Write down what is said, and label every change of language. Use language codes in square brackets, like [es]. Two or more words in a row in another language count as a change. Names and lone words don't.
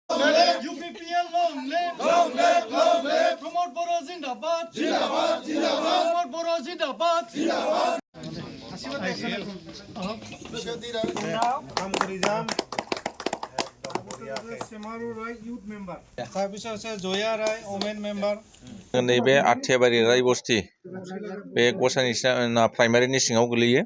[en] UPPL long live! Long live! Long live! Promote Boro [hi] ज़िंदाबाद! ज़िंदाबाद! ज़िंदाबाद! [en] Promote Boro [hi] ज़िंदाबाद! ज़िंदाबाद! [brx] नैबे आथियाबारि रायबस्ति बे गसाइनिसाना प्राइमारिनि सिङाव गोलैयो।